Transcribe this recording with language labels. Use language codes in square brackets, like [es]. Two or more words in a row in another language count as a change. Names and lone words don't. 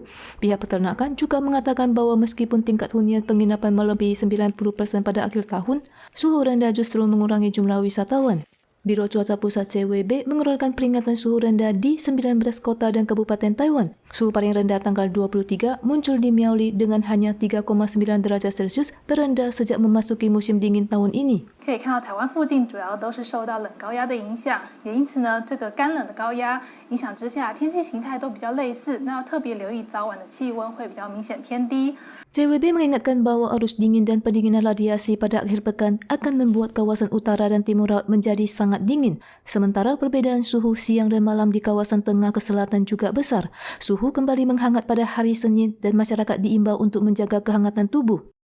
[id] Pihak peternakan juga mengatakan bahwa meskipun tingkat hunian penginapan melebihi 90% pada akhir tahun, suhu rendah justru mengurangi jumlah wisatawan. Biro Cuaca Pusat CWB mengeluarkan peringatan suhu rendah di 19 kota dan kabupaten Taiwan. Suhu paling rendah tanggal 23 muncul di Miaoli dengan hanya 3,9 derajat Celcius, terendah sejak memasuki musim dingin tahun ini. [zh] 可以看到台湾附近主要都是受到冷高压的影响，也因此呢，这个干冷的高压影响之下，天气形态都比较类似。那要特别留意早晚的气温会比较明显偏低。 [id] CWB mengingatkan bahwa arus dingin dan pendinginan radiasi pada akhir pekan akan membuat kawasan utara dan timur laut menjadi sangat dingin. Sementara perbedaan suhu siang dan malam di kawasan tengah ke selatan juga besar. Suhu kembali menghangat pada hari Senin dan masyarakat diimbau untuk menjaga kehangatan tubuh.